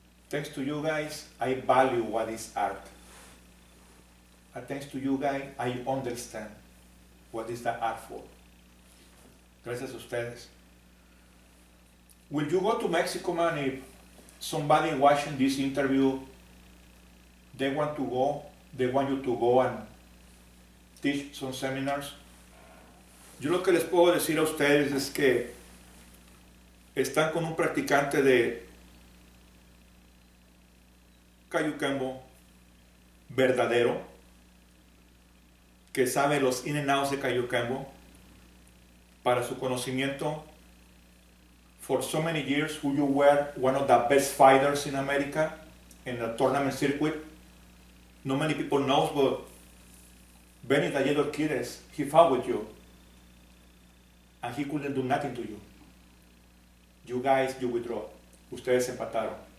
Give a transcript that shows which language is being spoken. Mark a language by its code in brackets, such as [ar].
[en] Thanks to you guys, I value what is art. And thanks to you guys, I understand what is the art for. [es] Gracias a ustedes. [en] will you go to Mexico, man, if somebody watching this interview, they want you to go and teach some seminars? [es] Yo lo que les puedo decir a ustedes es que están con un practicante de Kayukembo verdadero, que sabe los [en] in and outs [es] de Kayukembo, para su conocimiento. [en] For so many years, who you were one of the best fighters in America in the tournament circuit. Not many people knows, but Benny the Yellow Kiddes, he fought with you, and he couldn't do nothing to you. You guys, you withdraw. [es] Ustedes empataron.